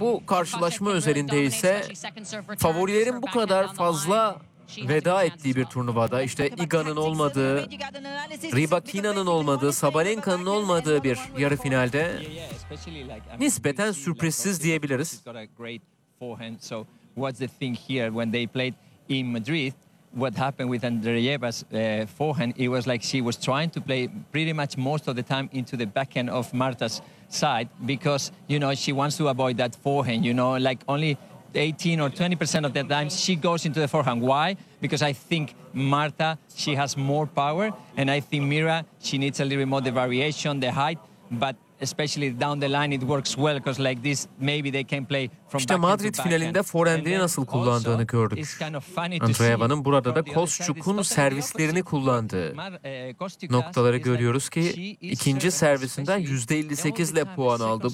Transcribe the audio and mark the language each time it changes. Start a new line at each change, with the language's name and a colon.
Turkish: Bu karşılaşma özelinde ise favorilerin bu kadar fazla veda ettiği bir turnuvada, işte Iga'nın olmadığı, Rybakina'nın olmadığı, Sabalenka'nın olmadığı bir yarı finalde nispeten sürprizsiz diyebiliriz.
English: So what's the thing here when they played in Madrid, what happened with Andreeva's forehand, it was like she was trying to play pretty much most of the time into the backhand of Marta's side because you know she wants to avoid that forehand, you know, like only 18 or 20% of the time she goes into the forehand. Why? Because I think Marta, she has more power, and I think Mira, she needs a little bit more the variation, the height, but especially down the line it works well because like this maybe they can play from
Turkish: İşte Madrid finalinde forehand'i nasıl kullandığını gördük. Andreeva'nın burada da Kostyuk'un servislerini kullandığı noktaları görüyoruz ki ikinci servisinden %58 ile puan aldı.